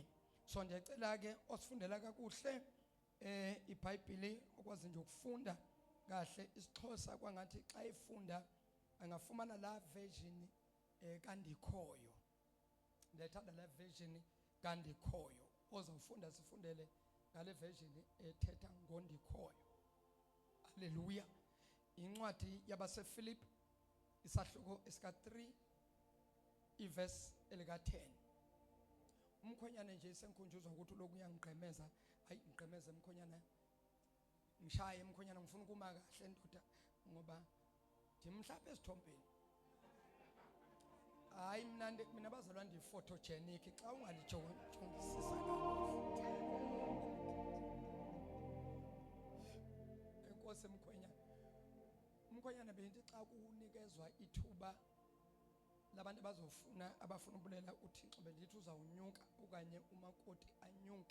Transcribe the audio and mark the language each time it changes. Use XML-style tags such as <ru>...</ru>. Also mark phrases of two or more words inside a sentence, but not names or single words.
<xh>So ndiyacela ke osifundela kakuhle iBhayibheli okwazi nje ukufunda kahle isiXhosa kwangathi xa efunda angafumana la version kandikhoyo. Ndiyayithanda la version kandikhoyo. Ozawufunda sifundele ngale version ethetha ngondikhoyo. Haleluya. Incwadi yabaseFilipi isahluko esika 3 iverse elika 10.</xh> <zu>Umkhonyana nje senkonjuzwa ukuthi lokhu uyangiqhemeza, hayi ngiqhemeze umkhonyana. Ngishaye umkhonyana ngifuna ukuma kahle ndoda ngoba ndimhlapha esithombeni.</zu> <xh>Hayi mina bazalwa ndi photogenic xa ungalijongisisa kahle. Enkosi umkhonyana bendithi xa kunikezwa ithuba labantu abafuna ubulela uThixo bendithi uzawunyuka okanye umakoti anyuke.</xh>